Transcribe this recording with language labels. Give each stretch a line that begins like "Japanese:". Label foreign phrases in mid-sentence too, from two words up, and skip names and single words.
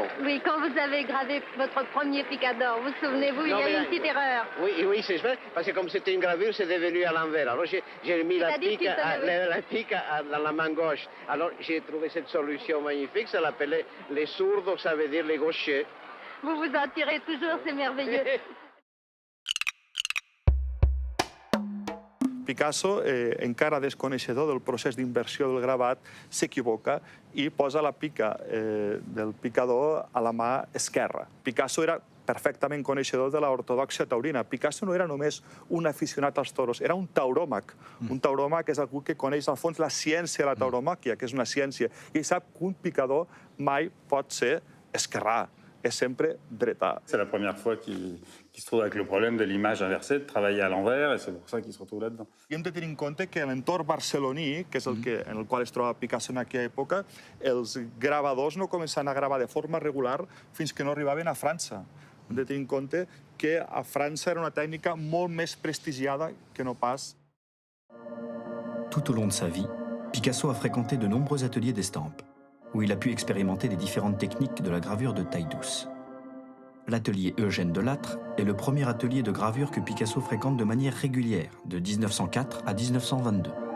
French: Oui, quand vous avez gravé votre premier picador, vous souvenez-vous, il y a eu une petite erreur. Oui, oui, c'est vrai, parce que comme c'était une gravure, c'est devenu à l'envers. Alors j'ai mis la pique dans la main gauche. Alors j'ai trouvé cette solution magnifique, ça l'appelait les sourds, ça veut dire les gauchers. Vous vous en tirez toujours, c'est merveilleux.
Catalan: Picasso, encara desconeixedor del procés d'inversió del gravat, s'equivoca i posa la pica del picador a la mà esquerra. Picasso era perfectament coneixedor de l'ortodòxia taurina. Picasso no era només un aficionat als toros, era un tauròmac. Un tauròmac és algú que coneix al fons la ciència de la tauromàquia, que és una ciència, i sap que un picador mai pot ser esquerrà. És sempre dretà.
French: C'est la première fois qu'il se trouve avec le problème de l'image inversée, de travailler à l'envers, et c'est pour ça qu'il se retrouve là-dedans.
Catalan: I hem de tenir en compte que l'entorn barceloní, que és en el qual es troba Picasso en aquella època, els gravadors no començaven a gravar de forma regular fins que no arribaven a França. Hem de tenir en compte que a França era una tècnica molt més prestigiada que no pas.
French: Tout au long de sa vie, Picasso a fréquenté de nombreux ateliers d'estampes, où il a pu expérimenter les différentes techniques de la gravure de taille douce. L'atelier Eugène Delattre est le premier atelier de gravure que Picasso fréquente de manière régulière, de 1904 à 1922.